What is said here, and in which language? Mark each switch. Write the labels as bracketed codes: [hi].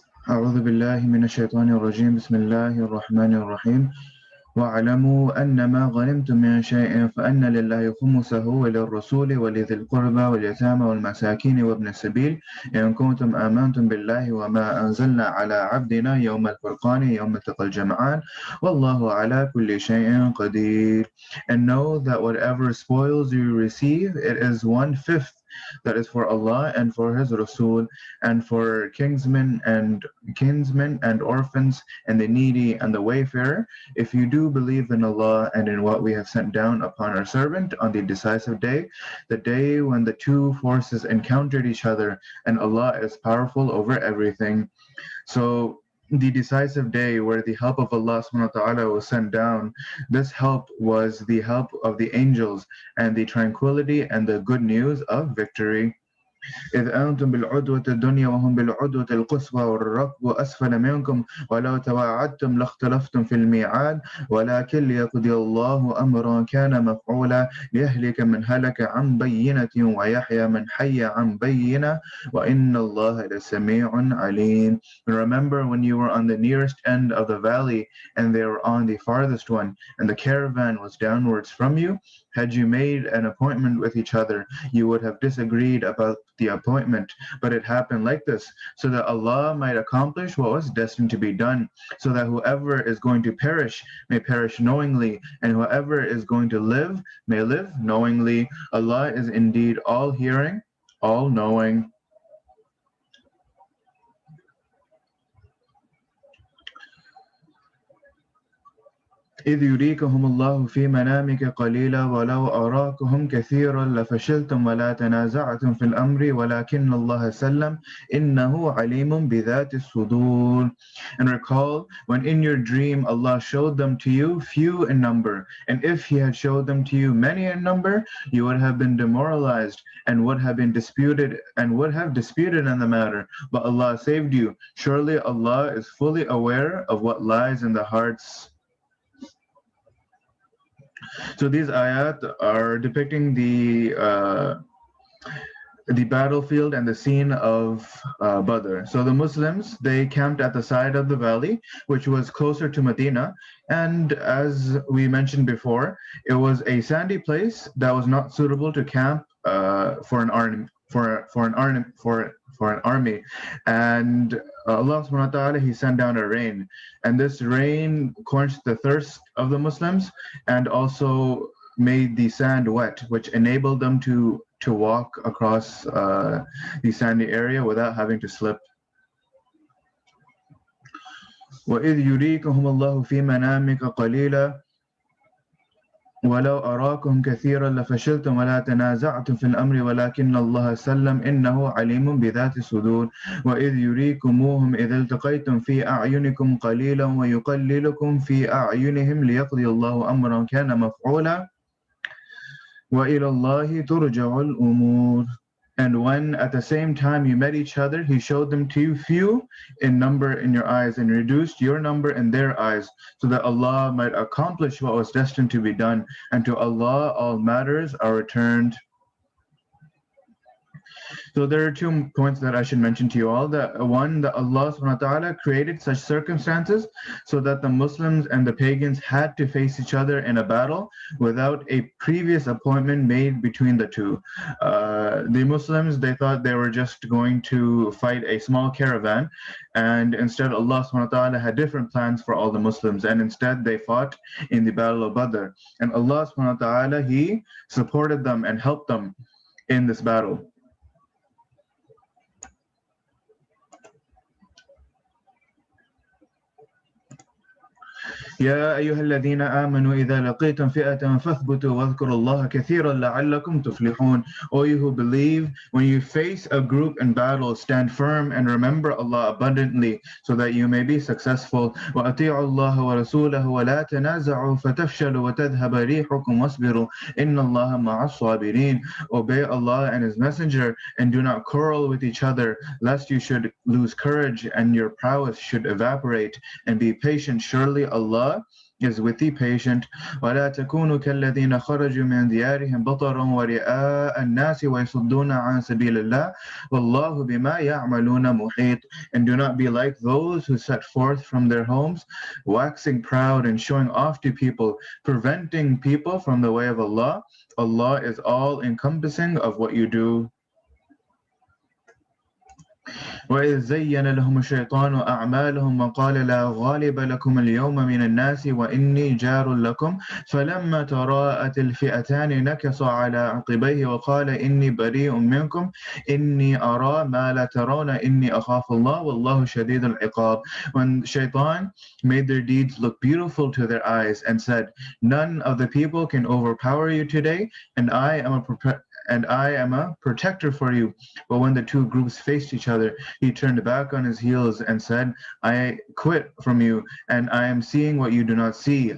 [ar] أعوذ بالله من الشيطان الرجيم بسم الله الرحمن الرحيم واعلموا أنما غنمتم من شيء فأن لله خمسه وللرسول ولذي القربى واليتامى والمساكين وابن السبيل إن كنتم آمنتم بالله وما أنزلنا على عبدنا يوم الفرقان يوم التقى الجمعان والله على كل شيء قدير. [en] And know that whatever spoils you receive, it is 1/5 that is for Allah and for His Rasul and for kinsmen and orphans and the needy and the wayfarer, if you do believe in Allah and in what we have sent down upon our servant on the decisive day, the day when the two forces encountered each other, and Allah is powerful over everything. So the decisive day where the help of Allah subhanahu wa ta'ala was sent down, this help was the help of the angels and the tranquility and the good news of victory. [ar] إذ أنتم بالعدوة الدنيا وهم بالعدوة القصوى والركب أسفل منكم ولو تواعدتم لاختلفتم في الميعاد ولكن ليقضي الله أمرا كان مفعولا ليهلك من هلك عن بينة ويحيى من حي عن بينة وإن الله لسميع عليم. [en] Remember when you were on the nearest end of the valley and they were on the farthest one, and the caravan was downwards from you. Had you made an appointment with each other, you would have disagreed about the appointment, but it happened like this, so that Allah might accomplish what was destined to be done, so that whoever is going to perish may perish knowingly, and whoever is going to live may live knowingly. Allah is indeed all hearing, all knowing. [ar] إذ يريكهم الله في منامك قليلا ولو أراكهم كثيرا لفشلتم ولا تنازعتم في الأمر ولكن الله سلم إنه عليم بذات الصدور. [en] And recall when in your dream Allah showed them to you few in number, and if He had showed them to you many in number, you would have been demoralized and would have disputed in the matter. But Allah saved you. Surely Allah is fully aware of what lies in the hearts. So these ayat are depicting the battlefield and the scene of Badr. So the Muslims, they camped at the side of the valley, which was closer to Medina. And as we mentioned before, it was a sandy place that was not suitable to camp for an army. For an army, and Allah subhanahu wa ta'ala, He sent down a rain, and this rain quenched the thirst of the Muslims and also made the sand wet, which enabled them to walk across the sandy area without having to slip. [ar] وَإِذْ يُرِيكَهُمُ اللَّهُ فِي مَنَامِكَ قَلِيلًا ولو أراكم كثيرا لفشلتم ولا تنازعتم في الأمر ولكن الله سلم إنه عليم بذات الصدور. وإذ يريكموهم إذ التقيتم في أعينكم قليلا ويقللكم في أعينهم ليقضي الله أمرا كان مفعولا وإلى الله ترجع الأمور. [en] And when at the same time you met each other, He showed them to you few in number in your eyes and reduced your number in their eyes, so that Allah might accomplish what was destined to be done. And to Allah all matters are returned. So there are 2 points that I should mention to you all. One, that Allah subhanahu wa ta'ala created such circumstances so that the Muslims and the pagans had to face each other in a battle without a previous appointment made between the two. The Muslims, they thought they were just going to fight a small caravan, and instead Allah subhanahu wa ta'ala had different plans for all the Muslims, and instead they fought in the Battle of Badr. And Allah subhanahu wa ta'ala, He supported them and helped them in this battle. [ar] يا أيها الذين آمنوا إذا لقيتم فئة فاثبتوا واذكروا الله كثيرا لعلكم تفلحون. [en] O you who believe, when you face a group in battle, stand firm and remember Allah abundantly so that you may be successful. [ar] وأطيعوا الله ورسوله ولا تنازعوا فتفشلوا وتذهب ريحكم واصبروا إن الله مع الصابرين. [en] Obey Allah and His Messenger and do not quarrel with each other, lest you should lose courage and your prowess should evaporate, and be patient. Surely Allah is with the patient. [ar] ولا تكونوا كالذين خرجوا من ديارهم بطرا ورئاء الناس ويصدون عن سبيل الله والله بما يعملون محيط. [en] And do not be like those who set forth from their homes, waxing proud and showing off to people, preventing people from the way of Allah. Allah is all encompassing of what you do. [ar] وإذ زين لهم الشيطان أعمالهم وقال لا غالب لكم اليوم من الناس وإني جار لكم فلما تراءت الفئتان نكص على عقبيه وقال إني بريء منكم إني أرى ما لا ترون إني أخاف الله والله شديد العقاب. [en] When Shaitan made their deeds look beautiful to their eyes and said, none of the people can overpower you today, and I am a protector for you. But when the two groups faced each other, he turned back on his heels and said, I quit from you, and I am seeing what you do not see.